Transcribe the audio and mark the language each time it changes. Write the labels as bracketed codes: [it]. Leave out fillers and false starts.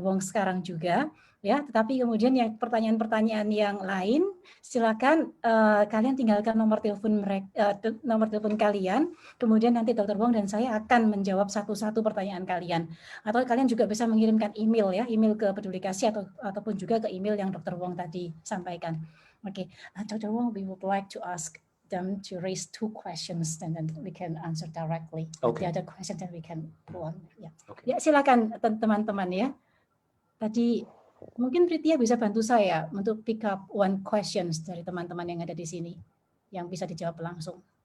[id] Wong sekarang juga, ya. Tetapi kemudian yang pertanyaan-pertanyaan yang lain, silakan kalian tinggalkan nomor telepon kalian. Kemudian nanti Dr. Wong dan saya akan menjawab satu-satu pertanyaan kalian. Atau kalian juga bisa mengirimkan email ya, email ke Peduli Kasih ataupun juga ke email yang Dr. Wong tadi sampaikan. Oke, Dr. [en] Wong, we would like to ask them to raise 2 questions and then we can answer directly. Okay. The other question that we can go on. [id] Ya, [en] Okay. [id] ya silakan teman-teman ya. Tadi mungkin Pritia bisa bantu saya untuk [en] pick up 1 questions [id] dari teman-teman yang ada di sini yang bisa dijawab langsung.